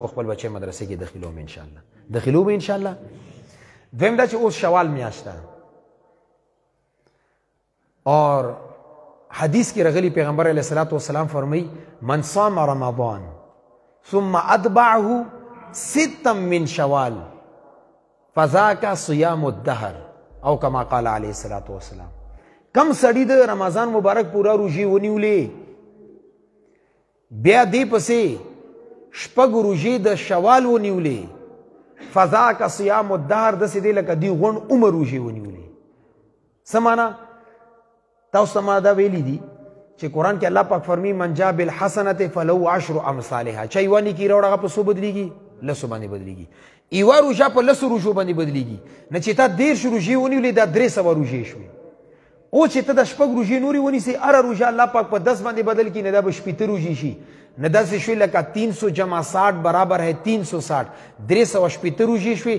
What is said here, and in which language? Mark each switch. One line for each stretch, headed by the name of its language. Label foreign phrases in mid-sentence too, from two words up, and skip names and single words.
Pashto: او خپل بچی مدرسې کې داخلوم
Arabic: ان شاء الله
Pashto: داخلوم
Arabic: ان شاء الله.
Pashto: دویم دا چې اوس شوال میاشت ده اور حدیث کې راغلی پیغمبر
Arabic: علیه الصلاۃ والسلام
Pashto: فرمایي
Arabic: من صام رمضان ثم اتبعه ستا من شوال فذاك صيام الدهر او کما قال علیه الصلاۃ والسلام.
Pashto: کم سړی د رمضان مبارک پورا روژې ونیولې بیا دې پسې شپږ روژې د شوال ونیولې
Arabic: فذاک صیام الدهر
Pashto: داسې دی لکه دوی غونډ عمر روژې ونیولې. څه معنا؟ تاسو ته ما دا ویلي دي چې قرآن کې الله پاک فرمي
Arabic: من جاء بالحسنة فله عشر امثالها.
Pashto: چا یوه نیکي راوړه هغه په څو بدلېږي؟ لسو باندې بدلېږي. یوه روژه په لسو روژو باندې بدلېږي. نه چې تا 13 روژې ونیولې دا 300 روژې شوې. او چې ته د شپږ روژې نورې ونیسې هره روژه الله پاک په 10 باندې بدل کړي نه دا به 80 روژې شي. نه داسې شوې لکه 300 جمع 60
Urdu: برابر ہے
Pashto: 360 380 روژې شوې.